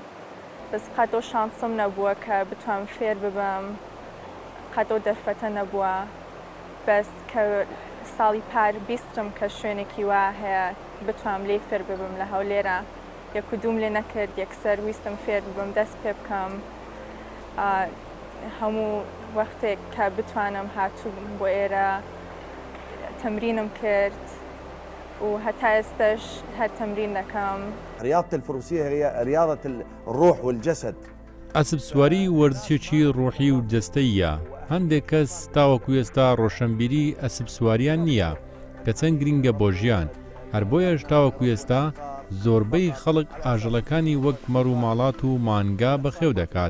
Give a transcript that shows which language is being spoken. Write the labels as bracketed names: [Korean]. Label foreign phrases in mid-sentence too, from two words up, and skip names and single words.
[Central Kurdish] بەس قەتۆ شانسم نەبووە کە بتوانم فێر ببم، قەتۆ دەرفەتە نەبووە، بەس کە ساڵی پار بیستم کە شوێنێکی وا هەیە بتوانم لێ فێر ببم لە هەولێرە، یەکدوم لێ نەکرد، یەکسەر ویستم فێر ببم، دەست پێ بکەم، هەموو وەختێک کە بتوانم هاتوو بۆ ئێرە تمرینم کرد وهەتا ئێستاش هەر تمرین دەکەم. [Arabic] رياضة الفروسية هي رياضة الروح والجسد. [Central Kurdish] ئەسپ سواری وەرزشێکی ڕۆحی و جەستەیە. هەندێک کەس تاوەکو ئێستا ڕۆشنبیری ئەسپ سواریان نییە کە چەند گرینگە بۆ ژیان. هەر بۆیەش تاوەکو ئێستا زۆربەی خەڵک ئاژەڵەکانی وەک مەڕ و ماڵات و مانگا بەخێو دەکات.